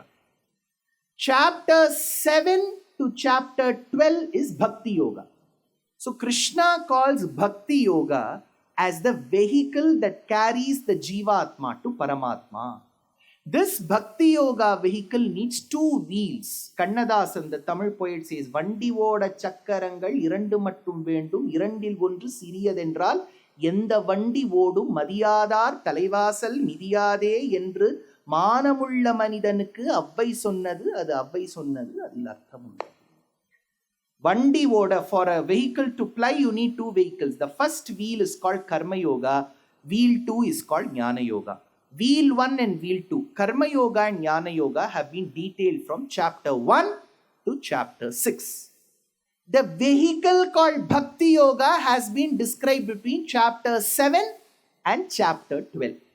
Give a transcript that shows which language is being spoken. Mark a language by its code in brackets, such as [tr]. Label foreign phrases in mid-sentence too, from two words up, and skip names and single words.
[en] Chapter 7 to chapter 12 is Bhakti Yoga. So Krishna calls Bhakti Yoga as the vehicle that carries the Jivatma to Paramatma. This Bhakti Yoga vehicle needs two wheels. Kannadasan, the Tamil poet, says, [ta] வண்டி ஓட சக்கரங்கள் இரண்டு மட்டும் வேண்டும், இரண்டில் ஒன்று சிறியதென்றால், எந்த வண்டி ஓடும் மதியாதார் தலைவாசல் மிதியாதே என்று மானமுள்ள மனிதனுக்கு அவ்வை சொன்னது அது அவ்வை சொன்னது அதில் அர்த்தம் உண்டு. வண்டி ஓட, [en] for a vehicle to ply you need two vehicles. The first wheel is called Karma Yoga, wheel 2 is called Jnana Yoga. Wheel 1 and wheel 2, Karma Yoga and Jnana Yoga, have been detailed from chapter 1 to chapter 6. The vehicle called Bhakti Yoga has been described between chapter 7 and chapter 12.